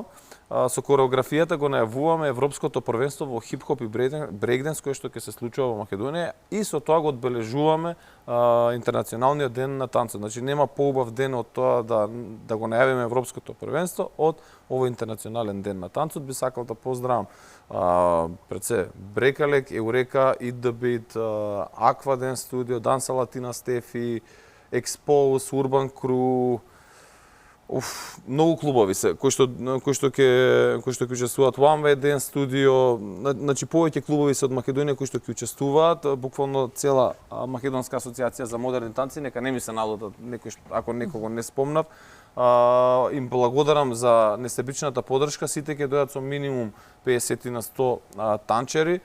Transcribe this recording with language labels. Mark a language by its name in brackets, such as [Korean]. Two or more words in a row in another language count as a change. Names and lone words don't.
[Macedonian] Со кореографијата го најавуваме Европското првенство во хип-хоп и брейкденс кој што ќе се случува во Македонија и со тоа го одбележуваме интернационалниот ден на танцот. Значи нема поубав ден од тоа да го најавиме Европското првенство од овој интернационален ден на танцот. Би сакал да поздравам пред се Брекалек, Еурека, Eat the Beat, Aqua Dance Studio, Dansa Latina Стефи, Expose, Urban Crew, Многу клубови се кои што ќе учествуваат во One Dance Studio, значи повеќе клубови се од Македонија кои што ќе учествуваат, буквално цела Македонска асоциација за модерни танци, нека не ми се налутат некој ако некого не спомнав. Им благодарам за несебичната поддршка, сите ќе дојдат со минимум 50 на 100 танчери.